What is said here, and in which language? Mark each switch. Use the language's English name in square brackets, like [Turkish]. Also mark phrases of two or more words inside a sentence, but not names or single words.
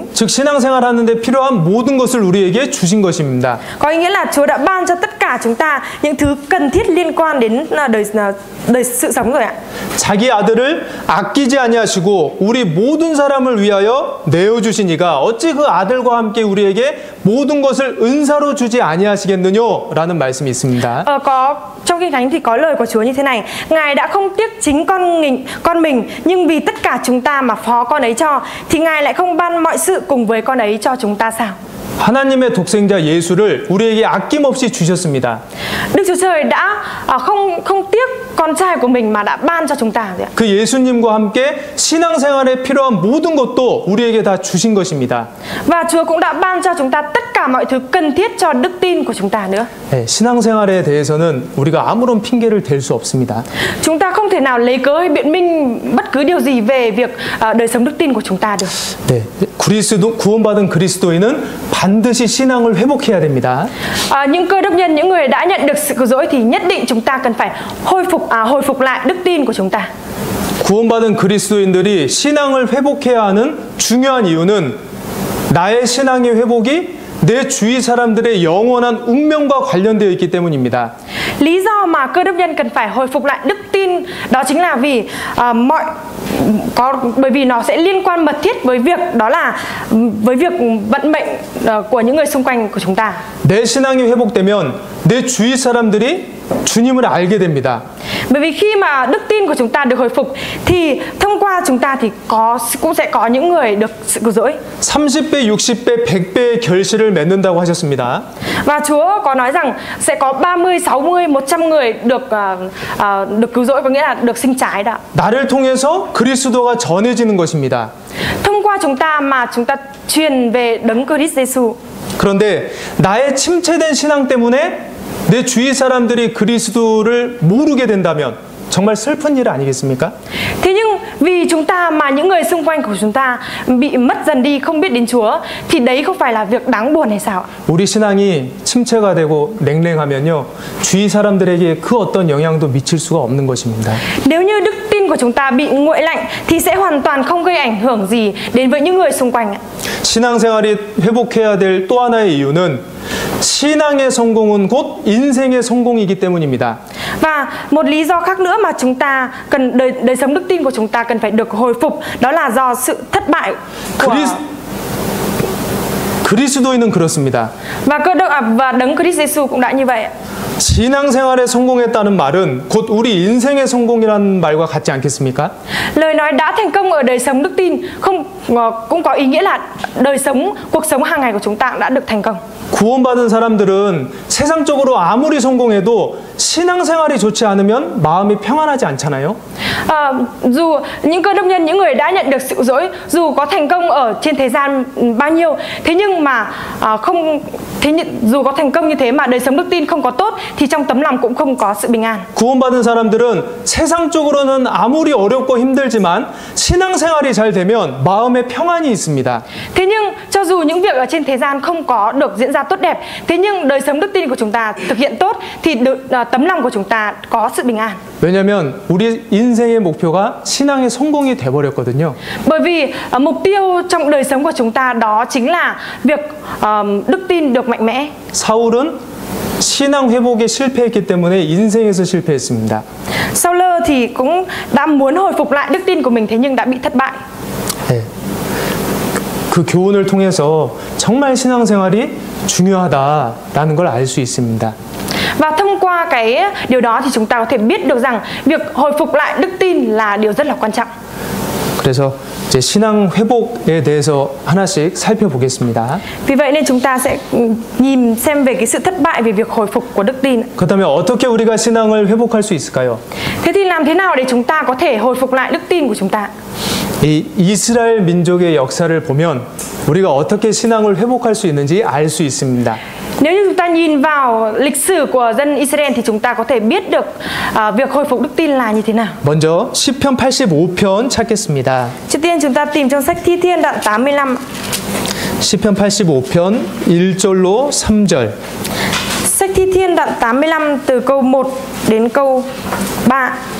[Korean] 즉 신앙생활 하는데 필요한 모든 것을 우리에게 주신 것입니다. [Vietnamese] Có ý nghĩa là Chúa đã ban cho tất cả chúng ta những thứ cần thiết liên quan đến đời sự sống rồi ạ. [Korean] 자기 아들을 아끼지 아니하시고 우리 모든 사람을 위하여 내어 주시니가 어찌 그 아들과 함께 우리에게 모든 것을 은사로 주지 아니하시겠느뇨? 라는 말씀이 있습니다. [Vietnamese] Trong Kinh Thánh thì có lời của Chúa như thế này: Ngài đã không tiếc chính con mình, nhưng vì tất cả chúng ta mà phó con ấy cho, thì Ngài lại không ban mọi sự cùng với con ấy cho chúng ta sao? [Korean] 하나님의 독생자 예수를 우리에게 아낌없이 주셨습니다. [Vietnamese] Đức Chúa Trời đã không tiếc con trai của mình mà đã ban cho chúng ta. [Korean] 그 예수님과 함께 신앙생활에 필요한 모든 것도 우리에게 다 주신 것입니다. [Vietnamese] Và Chúa cũng đã ban cho chúng ta tất cả mọi thứ cần thiết cho đức tin của chúng ta nữa. [Korean] 네, 신앙생활에 대해서는 우리가 아무런 핑계를 댈 수 없습니다. [Vietnamese] Chúng ta không thể nào lấy cớ hay biện minh bất cứ điều gì về việc đời sống đức tin của chúng ta được. [Korean] 네, 구원받은 그리스도인은 반드시 신앙을 회복해야 됩니다. [Vietnamese] Những cơ đốc nhân, những người đã nhận được sự cứu rỗi thì nhất định chúng ta cần phải hồi phục lại đức tin của chúng ta. [Korean] 구원받은 그리스도인들이 신앙을 회복해야 하는 중요한 이유는 나의 신앙의 회복이 내 주위 사람들의 영원한 운명과 관련되어 있기 때문입니다. [Vietnamese] Lý do mà cơ đốc nhân cần phải hồi phục lại đức tin đó chính là vì bởi vì nó sẽ liên quan mật thiết với việc vận mệnh của những người xung quanh của chúng ta. [Korean] 내 신앙이 회복되면 내 주위 사람들이 주님을 알게 됩니다. [Vietnamese] Bởi vì khi mà đức tin của chúng ta được hồi phục thì thông qua chúng ta thì cũng sẽ có những người được sự cứu rỗi. [Korean] 30배, 60배, 100배의 결실을 맺는다고 하셨습니다. [Vietnamese] Và Chúa có nói rằng sẽ có 30, 60, 100 người được cứu rỗi, có nghĩa là được sinh trái đó. [Korean] 나를 통해서 그리스도가 전해지는 것입니다. [Vietnamese] Thông qua chúng ta mà chúng ta truyền về đấng Christ Jesus. [Korean] 그런데 나의 침체된 신앙 때문에 내 주위 사람들이 그리스도를 모르게 된다면 정말 슬픈 일 아니겠습니까? [Vietnamese] Thế nhưng vì chúng ta mà những người xung quanh của chúng ta bị mất dần đi, không biết đến Chúa, thì đấy không phải là việc đáng buồn hay sao? [Korean] 우리 신앙이 침체가 되고 냉랭하면요, 주위 사람들에게 그 어떤 영향도 미칠 수가 없는 것입니다. [Vietnamese] Nếu như đức tin của chúng ta bị nguội lạnh thì sẽ hoàn toàn không gây ảnh hưởng gì đến với những người xung quanh. [Korean] 신앙생활이 회복해야 될 또 하나의 이유는 신앙의 성공은 곧 인생의 성공이기 때문입니다. [Vietnamese] Và một lý do khác nữa mà chúng ta cần đời sống đức tin của chúng ta cần phải được hồi phục, đó là do sự thất bại của [Korean] 그리스도인은 그렇습니다. [Vietnamese] và đấng Christ Jesus cũng đã như vậy. [Korean] 신앙생활에 성공했다는 말은 곧 우리 인생의 성공이라는 말과 같지 않겠습니까? [Vietnamese] Lời nói đã thành công ở đời sống đức tin cũng có ý nghĩa là cuộc sống hàng ngày của chúng ta đã được thành công. [Korean] 구원받은 사람들은 세상적으로 아무리 성공해도 신앙생활이 좋지 않으면 마음이 평안하지 않잖아요. [Vietnamese] Dù những cơ đốc nhân, những người đã nhận được sự dỗi, dù có thành công ở trên thế gian bao nhiêu, thế nhưng mà dù có thành công như thế mà đời sống đức tin không có tốt thì trong tấm lòng cũng không có sự bình an. [Korean] 구원받은 사람들은 세상적으로는 아무리 어렵고 힘들지만 신앙생활이 잘 되면 마음에 평안이 있습니다. [Vietnamese] Thế nhưng cho dù những việc ở trên thế gian không có được diễn ra tốt đẹp, thế nhưng đời sống đức tin của chúng ta thực hiện tốt thì tấm lòng của chúng ta có sự bình an. [Korean] 왜냐하면 우리 인생의 목표가 신앙의 성공이 돼버렸거든요. [Vietnamese] Bởi vì mục tiêu trong đời sống của chúng ta đó chính là việc đức tin được mạnh mẽ. [Korean] 사울은 신앙 회복에 실패했기 때문에 인생에서 실패했습니다. [Vietnamese] Saul thì cũng đã muốn hồi phục lại đức tin của mình, thế nhưng đã bị thất bại. [Korean] 네. 그 교훈을 통해서 정말 신앙생활이 중요하다라는 걸 알 수 있습니다. [Vietnamese] Và thông qua cái điều đó thì chúng ta có thể biết được rằng việc hồi phục lại đức tin là điều rất là quan trọng. [Korean] 그래서 이제 신앙 회복에 대해서 하나씩 살펴보겠습니다. [Vietnamese] Vì vậy nên chúng ta sẽ nhìn xem về cái sự thất bại về việc hồi phục của đức tin. [Korean] 그렇다면 어떻게 우리가 신앙을 회복할 수 있을까요? [Vietnamese] Thế thì làm thế nào để chúng ta có thể hồi phục lại đức tin của chúng ta? [Korean] 이 이스라엘 민족의 역사를 보면 우리가 어떻게 신앙을 회복할 수 있는지 알 수 있습니다. [Vietnamese] Nếu như chúng ta nhìn vào lịch sử của dân Israel thì chúng ta có thể biết được việc hồi phục đức tin là như thế nào. [Korean] 먼저 시편 85편 찾겠습니다. [Vietnamese] Trước tiên chúng ta tìm trong sách Thi Thiên đoạn 85. [Korean] 시편 85편 1절로 3절. [Vietnamese] Sách Thi Thiên đoạn 85 từ câu 1 đến câu 3.